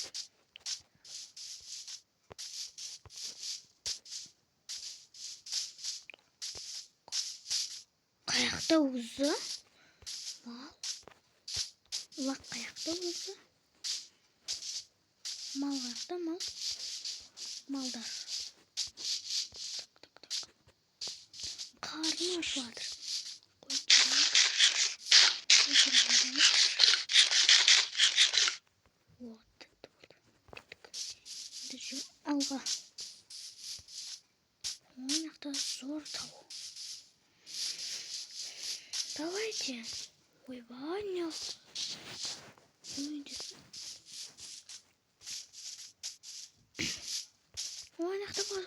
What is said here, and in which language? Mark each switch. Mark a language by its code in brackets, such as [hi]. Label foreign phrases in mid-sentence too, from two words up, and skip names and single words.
[kk] Қаяқта өзі? Мал? Лақ қаяқта өзі? Мал қаяқта мал? Малдар. Қарны ашып жатыр. [ru] Вот это вот. [kk] Алға. Ойнақта зор табу. Давайте. Ойбай, не. Ойнақта бар.